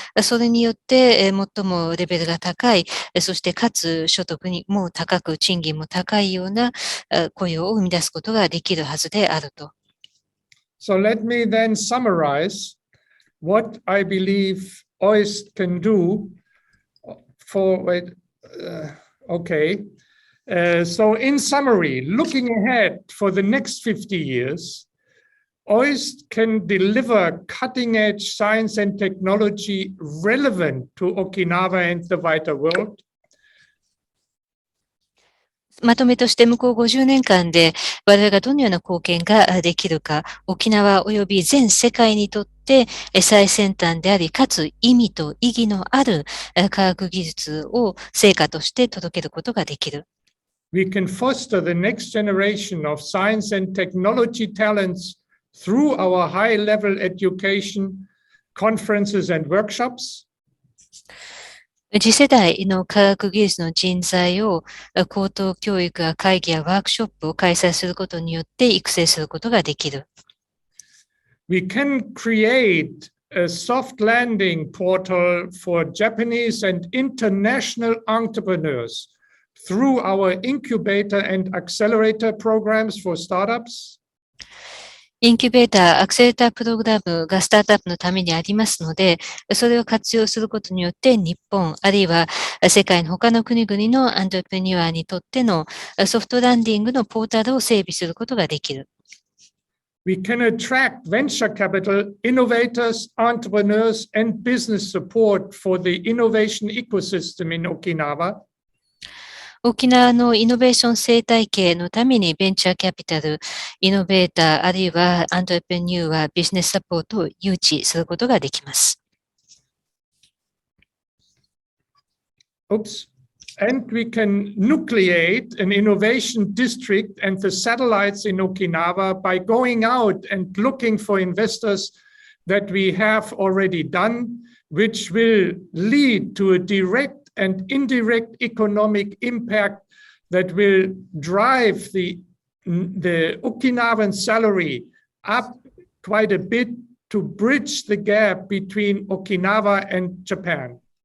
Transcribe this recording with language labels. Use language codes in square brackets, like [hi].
[ja] それによって最もレベルが高い、そしてかつ所得にも高く、賃金も高いような雇用を生み出すことができるはずであると。 [en] So let me then summarize what I believe OIST can do so in summary, looking ahead for the next 50 years, OIST can deliver cutting-edge science and technology relevant to Okinawa and the wider world. [ja] まとめとして向こう50年間で我々がどのような貢献ができるか、沖縄及び全世界にとって最先端であり、かつ意味と意義のある科学技術を成果として届けることができる。 [en] We can foster the next generation of science and technology talents through our high-level education, conferences and workshops. [ja] 次世代の科学技術の人材を高等教育や会議やワークショップを開催することによって育成することができる。 [en] We can create a soft landing portal for Japanese and international entrepreneurs through our incubator and accelerator programs for startups. [ja] インキュベーター、アクセレータープログラムがスタートアップのためにありますので、それを活用することによって日本、あるいは世界の他の国々のアントレプレニュアにとってのソフトランディングのポータルを整備することができる。 [en] We can attract venture capital, innovators, entrepreneurs, and business support for the innovation ecosystem in Okinawa. [ja] 沖縄のイノベーション生態系のためにベンチャーキャピタル、イノベーター、あるいはアントレプレニューア、ビジネスサポートを誘致することができます。 [en] And we can nucleate an innovation district and the satellites in Okinawa by going out and looking for investors that we have already done, which will lead to a direct and indirect economic impact that will drive the Okinawan salary up quite a bit to bridge the gap between Okinawa and Japan.